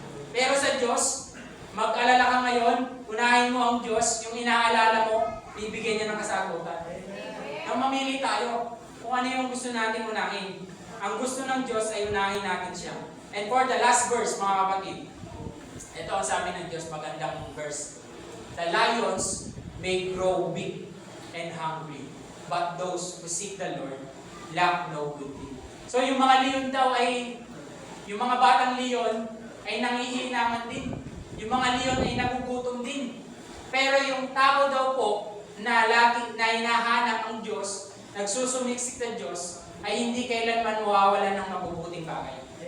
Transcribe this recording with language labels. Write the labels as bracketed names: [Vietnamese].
[Filipino] Pero sa Diyos, mag-alala ka ngayon, unahin mo ang Diyos, yung inaalala mo, bibigyan niya ng kasagutan. Nang mamili tayo kung ano yung gusto natin unahin. Ang gusto ng Diyos ay unahin natin siya. [English] And for the last verse, [Filipino] mga kapatid, ito ang sabi ng Diyos, magandang verse. [English] The lions may grow big and hungry, but those who seek the Lord lack no good thing. [Filipino] So yung mga leon daw ay, yung mga batang leon ay nangihinaman din. Yung mga leon ay nagugutom din. Pero yung tao daw po na lagi na hinahanap ang Diyos, nagsusumiksik sa Diyos, ay hindi kailanman mawawalan ng mabubuting bagay.